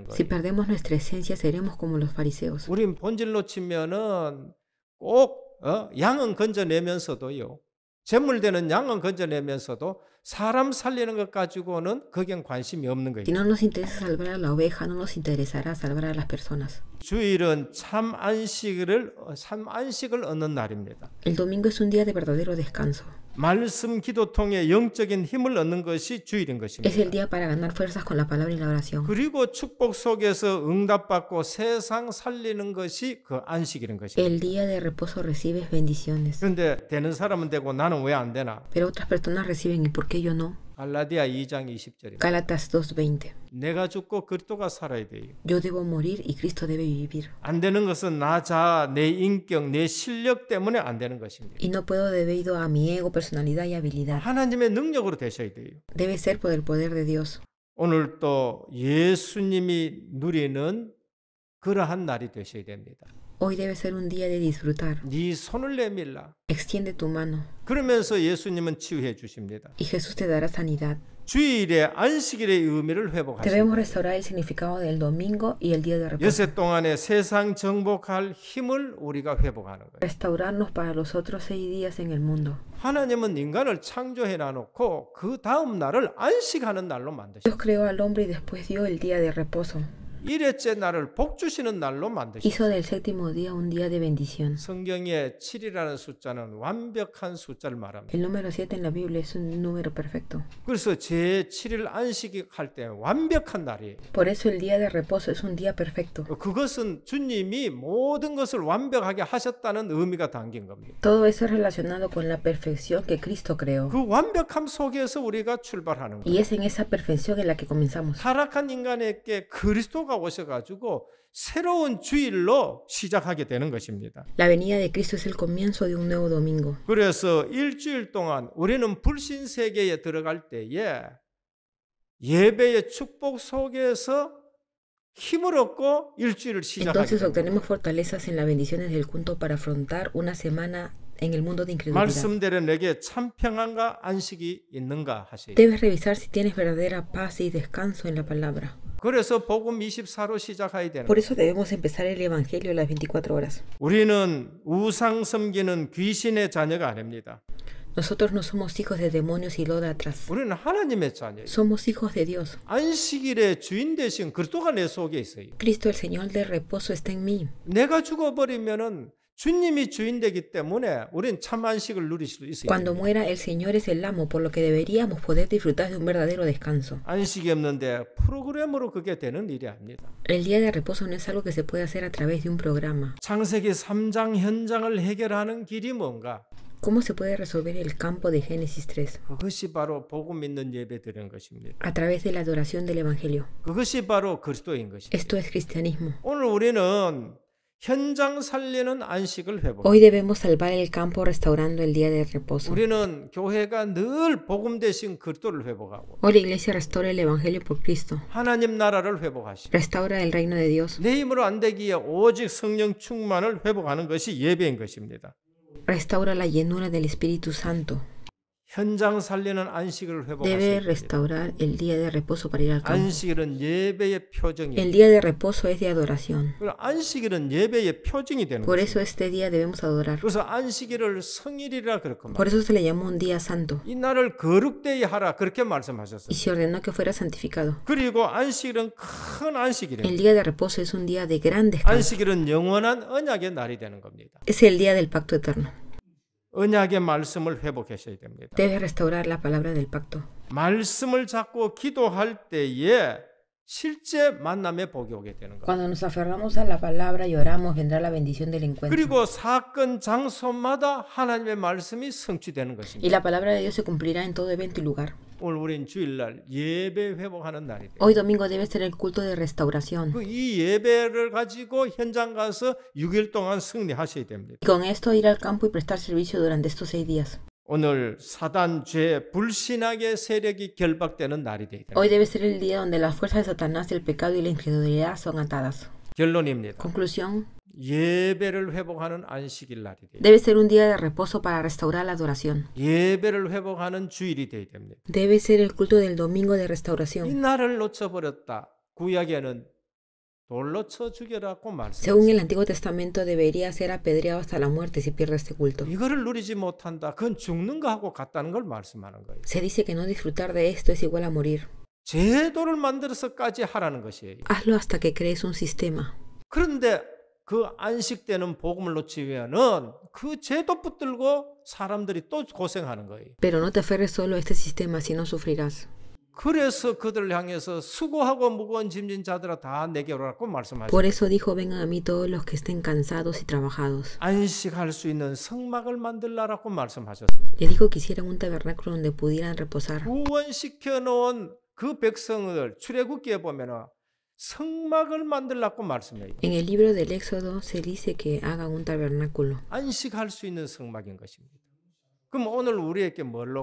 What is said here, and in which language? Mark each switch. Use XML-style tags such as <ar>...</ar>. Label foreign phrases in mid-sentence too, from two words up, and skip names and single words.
<es>Si</es> <ko>거예요.</ko> <es>perdemos nuestra esencia, seremos como los fariseos.</es> <ko>우린 본질로 치면은 꼭 양은 건져내면서도요 재물되는 양은 건져내면서도 사람 살리는 것 가지고는 거기엔 관심이 없는</ko> <es>Si</es> <ko>거예요.</ko> <es>no nos interesa salvar a la oveja, no nos interesará salvar a las personas.</es> <ko>주일은 참 안식을 얻는 날입니다.</ko> <es>El domingo es un día de verdadero descanso.</es> <ko>말씀 기도 통해 영적인 힘을 얻는 것이 주일인</ko> <es>Es el</es> <ko>것입니다.</ko> <es>día para ganar fuerzas con la palabra y la oración.</es> <ko>그리고 축복 속에서 응답받고 세상 살리는 것이 그 안식일인 것입니다.</ko> <es>El día de reposo recibes bendiciones.</es> <ko>그런데 되는 사람은 되고 나는 왜 안 되나?</ko> <es>Pero otras personas reciben, ¿y por qué yo no?</es> <ko>갈라디아 2장 20절입니다.</ko> <es>Gálatas 2:20.</es> <ko>내가 죽고 그리스도가 살아야 돼요.</ko> <es>Yo debo morir y Cristo debe vivir.</es> <ko>안 되는 것은 나 자아, 내 인격, 내 실력 때문에 안 되는 것입니다.</ko> <es>Y no puedo debido a mi ego, personalidad y habilidad.</es> <ko>하나님의 능력으로 되셔야 돼요.</ko> <es>Debe ser por el poder de Dios.</es> <ko>오늘 또 예수님이 누리는 그러한 날이 되셔야 됩니다.</ko> <es>Hoy debe ser un día de disfrutar.</es> <ko>네 손을 내밀라.</ko> <es>Extiende tu mano</es> <ko>그러면서 예수님은 치유해 주십니다.</ko> <es>y Jesús te dará sanidad.</es> <ko>주일의 안식일의 의미를 회복하십니다.</ko> <es>Debemos restaurar el significado del domingo y el día de reposo.</es> <ko>여세 동안에 세상 정복할 힘을 우리가 회복하는 거예요.</ko> <es>Restaurarnos para los otros 6 días en el mundo.</es> <ko>하나님은 인간을 창조해 놔놓고 그 다음 날을 안식하는 날로 만드셨어요.</ko> <es>Dios creó al hombre y después dio el día de reposo.</es> <ko>일회째 날을 복 주시는 날로 만드셨어요.</ko> <es>Hizo del séptimo día un día de bendición.</es> <ko>성경에 7이라는 숫자는 완벽한 숫자를 말합니다.</ko> <es>El número 7 en la Biblia es un número perfecto.</es> <ko>그래서 제7일 안식할 때 완벽한 날이에요.</ko> <es>Por eso el día de reposo es un día perfecto.</es> <ko>그것은 주님이 모든 것을 완벽하게 하셨다는 의미가 담긴 겁니다.</ko> <es>Todo eso es relacionado con la perfección que Cristo creó.</es> <ko>그 완벽함 속에서 우리가 출발하는 거예요.</ko> <es>Y es en esa perfección en la que comenzamos.</es> <ko>타락한 인간에게 그리스도가 오셔가지고 새로운 주일로 시작하게 되는 것입니다.</ko> <es>La venida de Cristo es el comienzo de un nuevo domingo.</es> <ko>그래서 일주일 동안 우리는 불신 세계에 들어갈 때에 예배의 축복 속에서 힘을 얻고 일주일을 시작하게</ko> <es>Entonces</es> <ko>됩니다.</ko> <es>obtenemos fortalezas en las bendiciones del culto para afrontar una semana en el mundo de incredulidad.</es> <ko>말씀대로 내게 참 평안과 안식이 있는가 하세요.</ko> <es>Debes revisar si tienes verdadera paz y descanso en la palabra.</es> <ko>그래서 복음 24로 시작해야 되는</ko> <es>Por</es> <ko>거예요.</ko> <es>eso debemos empezar el Evangelio a las 24 horas.</es> <ko>우리는 우상 섬기는 귀신의 자녀가 아닙니다.</ko> <es>Nosotros no somos hijos de demonios idólatras.</es> <ko>우리는 하나님의 자녀예요.</ko> <es>Somos hijos de Dios.</es> <ko>안식일의 주인 되신 그리스도가 내 속에 있어요.</ko> <es>Cristo, el Señor del reposo, está en mí.</es> <ko>내가 죽어버리면은 주님이 주인 되기 때문에 우리는 참 안식을 누릴 수 있어요.</ko> <es>Cuando muera, el Señor es el amo, por lo que deberíamos poder disfrutar de un verdadero descanso.</es> <ko>안식이 없는데 프로그램으로 그게 되는 일이 아닙니다.</ko> <es>El día de reposo no es algo que se puede hacer a través de un programa.</es> <ko>창세기 3장 현장을 해결하는 길이 뭔가?</ko> <es>¿Cómo se puede resolver el campo de Génesis 3?</es> <ko>그것이 바로 복음 있는 예배 드리는 것입니다.</ko> <es>A través de la adoración del Evangelio.</es> <ko>그것이 바로 그리스도인 것입니다.</ko> <es>Esto es cristianismo.</es> <ko>오늘 우리는 현장 살리는 안식을 회복.</ko> <es>Hoy debemos salvar el campo restaurando el día de reposo.</es> <ko>우리는 교회가 늘 복음 대신 그리스도를 회복하고</ko> <es>Hoy la iglesia restaura el Evangelio por Cristo.</es> <ko>하나님 나라를 회복하시고</ko> <es>Restaura el reino de Dios.</es> <ko>내 힘으로 안 되기에 오직 성령 충만을 회복하는 것이 예배인 것입니다.</ko> <es>Restaura la llenura del Espíritu Santo.</es> <ko>현장 살리는 안식을</ko> <es>Debe</es> <ko>회복하셔야 됩니다.</ko> <es>restaurar el día de reposo para ir al campo.</es> <ko>안식일은 예배의 표정이에요.</ko> <es>El día de reposo es de adoración.</es> <ko>안식일은 예배의 표징이 되는</ko> <es>Por</es> <ko>거예요.</ko> <es>eso este día debemos adorar.</es> <ko>그래서 안식일을 성일이라 그렇게</ko> <es>Por</es> <ko>말해요.</ko> <es>eso se le llamó un día santo.</es> <ko>이 날을 거룩되이 하라 그렇게 말씀하셨어요.</ko> <es>Y se ordenó que fuera santificado.</es> <ko>그리고 안식일은 큰 안식일이에요.</ko> <es>El día de reposo es un día de gran descanso.</es> <ko>안식일은 영원한 언약의 날이 되는 겁니다.</ko> <es>Es el día del pacto eterno.</es> <ko>언약의 말씀을 회복하셔야 됩니다.</ko> <es>Debes restaurar la palabra del pacto.</es> <ko>말씀을 잡고 기도할 때에 실제 만남의 복이 오게 되는 거예요.</ko> <es>Cuando nos aferramos a la palabra y oramos, vendrá la bendición del encuentro.</es> <ko>그리고 사건 장소마다 하나님의 말씀이 성취되는</ko> <es>Y</es> <ko>것입니다.</ko> <es>la palabra de Dios se cumplirá en todo evento y lugar.</es> <ko>오늘 우리는 주일날 예배 회복하는 날이 돼요.</ko> <es>Hoy domingo debe ser el culto de restauración.</es> <ko>이 예배를 가지고 현장 가서 6일 동안 승리하셔야 됩니다.</ko> <es>Y con esto ir al campo y prestar servicio durante estos 6 días.</es> <ko>오늘 사단 죄 불신앙의 세력이 결박되는 날이 돼야 됩니다.</ko> <es>Hoy debe ser el día donde las fuerzas de Satanás, el pecado y la incredulidad son atadas.</es> <ko>결론입니다.</ko> <es>Conclusión,</es> <ko>예배를 회복하는 안식일 날이 돼요.</ko> <es>debe ser un día de reposo para restaurar la adoración.</es> <ko>예배를 회복하는 주일이 돼야 됩니다.</ko> <es>Debe ser el culto del domingo de</es> <ko>이</ko> <es>restauración.</es> <ko>날을 놓쳐버렸다. 구약에는 돌로 쳐 죽여라고</ko> <es>Según el</es> <ko>말씀했어요.</ko> <es>Antiguo Testamento, debería ser apedreado hasta la muerte si pierde este culto.</es> <ko>이거를 누리지 못한다. 그건 죽는 거하고 같다는 걸 말씀하는 거예요.</ko> <es>Se dice que no disfrutar de esto es igual a morir.</es> <ko>제도를 만들어서까지 하라는 것이에요.</ko> <es>Hazlo hasta que crees un sistema.</es> <ko>그런데 그 안식되는 복음을 놓치면은 그 제도 붙들고 사람들이 또 고생하는 거예요.</ko> <es>Pero no te aferres solo a este sistema, si no sufrirás.</es> <ko>그래서 그들을 향해서 수고하고 무거운 짐진 자들아 다 내게 오라고 말씀하셨어요.</ko> <es>Por eso dijo, vengan a mí todos los que estén cansados y trabajados.</es> <ko>안식할 수 있는 성막을 만들라라고 말씀하셨습니다.</ko> <es>Le dijo que hicieran un tabernáculo donde pudieran reposar.</es> <ko>구원시켜 놓은 그 백성을 출애굽기에 보면은 성막을 만들라고 말씀해요.</ko> <es>En el libro del Éxodo se dice que hagan un tabernáculo</es> <ko>안식할 수 있는 성막인 것입니다. 그럼 오늘 우리에게 뭘로</ko>